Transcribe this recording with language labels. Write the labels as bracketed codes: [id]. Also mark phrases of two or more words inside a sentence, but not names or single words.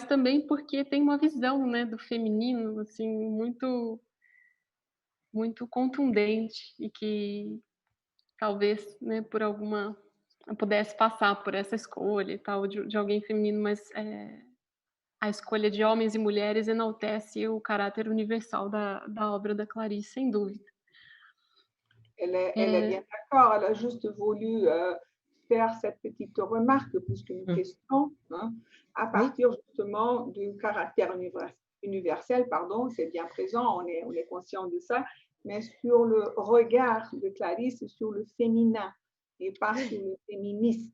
[pt] também porque tem uma visão, né, do feminino assim, muito, muito contundente e que talvez, né, por alguma pudesse passar por essa escolha e tal de alguém feminino, mas a escolha de homens e mulheres enaltece o caráter universal da obra da Clarice, sem dúvida. [fr] Elle est bien d'accord, elle a juste voulu faire cette petite remarque plus qu'une question, hein, à partir justement du caractère universel, pardon, c'est bien présent, on est conscient de ça, mais sur le regard de Clarice sur le féminin et pas sur le féministe.